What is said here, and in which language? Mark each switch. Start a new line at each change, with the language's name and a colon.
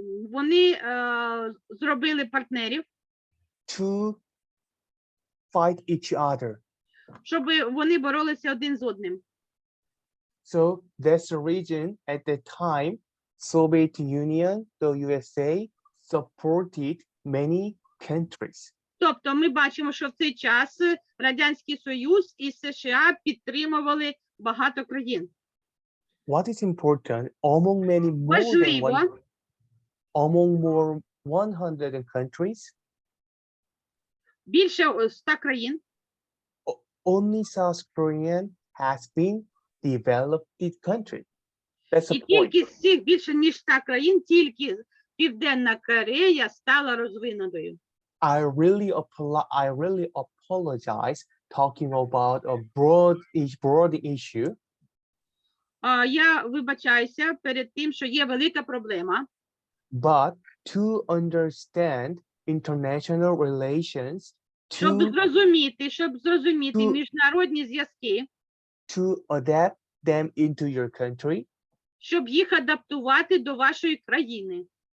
Ukrainian: Вони зробили партнерів,
English: to fight each other.
Ukrainian: щоб вони боролися один з одним.
English: So that's the reason at the time Soviet Union, the USA supported many countries.
Ukrainian: Тобто ми бачимо, що в цей час Радянський Союз і США підтримували багато країн.
English: What is important among many more 100 countries?
Ukrainian: Більше 100 країн.
English: Only South Korea has been developed country. That's
Ukrainian: І
English: the point.
Ukrainian: тільки з цих більше ніж 100 країн, тільки Південна Корея стала розвинутою.
English: I really apologize talking about a broad issue.
Ukrainian: Я вибачаюся перед тим, що є велика проблема.
English: But to understand international relations,
Ukrainian: Щоб зрозуміти міжнародні зв'язки,
English: to adapt them into your country,
Ukrainian: щоб їх адаптувати до вашої країни.